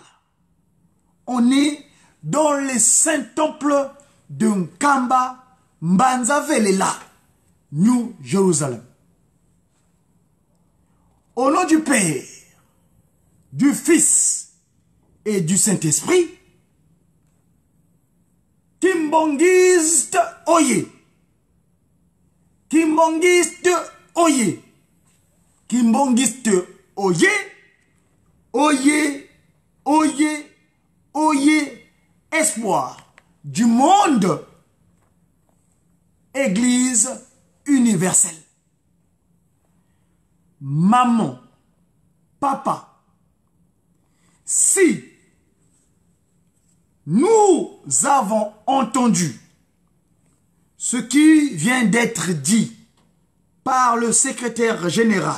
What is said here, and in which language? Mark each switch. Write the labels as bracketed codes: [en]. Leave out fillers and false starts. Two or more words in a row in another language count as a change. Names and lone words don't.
[fr] On est dans les saints temples de Nkamba Mbanza Velela, New Jérusalem. Au nom du Père, du Fils et du Saint-Esprit, [ln] Kimbongiste Oye. Kimbongiste Oye. Kimbongiste Oye. Oye. Oye. Oye. [fr] Espoir du monde. Église universelle. Maman, papa, si nous avons entendu ce qui vient d'être dit par le secrétaire général